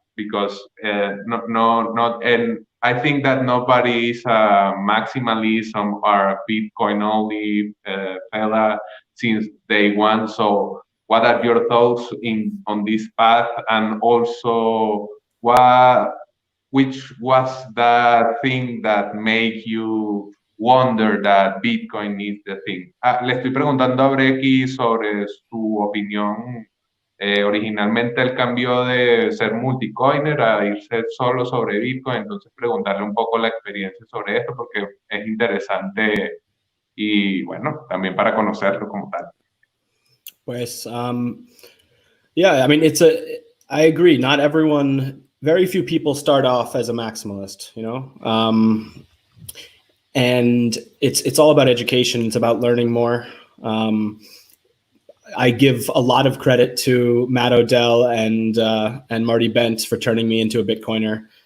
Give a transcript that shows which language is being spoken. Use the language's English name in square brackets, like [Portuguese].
[English] Because not, and I think that nobody is a maximalist or a Bitcoin only fella since day one. So, what are your thoughts on this path, and also which was the thing that made you wonder that Bitcoin is the thing? [Spanish] Le estoy preguntando a Brekkie sobre su opinión. Originalmente él cambió de ser multicoiner a irse solo sobre Bitcoin, entonces preguntarle un poco la experiencia sobre esto porque es interesante y bueno, también para conocerlo como tal. Pues, [English] yeah, I mean, I agree. Not everyone, very few people start off as a maximalist, you know? And it's all about education. It's about learning more. I give a lot of credit to Matt Odell and Marty Bent for turning me into a Bitcoiner.